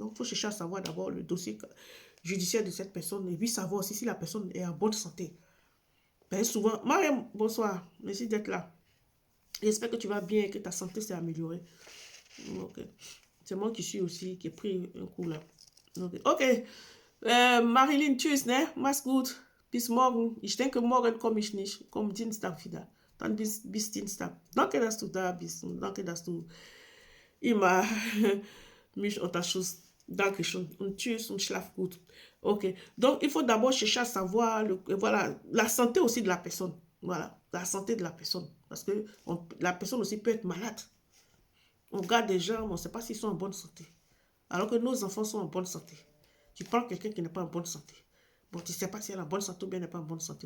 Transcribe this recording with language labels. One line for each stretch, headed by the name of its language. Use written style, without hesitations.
French: Donc, il faut chercher à savoir d'abord le dossier judiciaire de cette personne et puis savoir aussi si la personne est en bonne santé. Ben, souvent, Mariam, bonsoir, merci d'être là. J'espère que tu vas bien et que ta santé s'est améliorée. Okay. C'est moi qui suis aussi, qui ai pris un coup là.
German: Okay. Marilyn, tschüss, ne? Mach's gut. Bis morgen. Ich denke, morgen komme ich nicht. Komm Dienstag wieder. Dann bis Dienstag. Danke, dass du da bist und danke, dass du immer mich unterstützt. Dankeschön. Und tschüss und schlaf gut. Ok.
French: Donc, il faut d'abord chercher à savoir voilà, la santé aussi de la personne. Voilà, la santé de la personne. Parce que la personne aussi peut être malade. On regarde des gens, on ne sait pas s'ils sont en bonne santé. Alors que nos enfants sont en bonne santé. Tu prends quelqu'un qui n'est pas en bonne santé. Bon, tu ne sais pas si elle est en bonne santé ou bien elle n'est pas en bonne santé.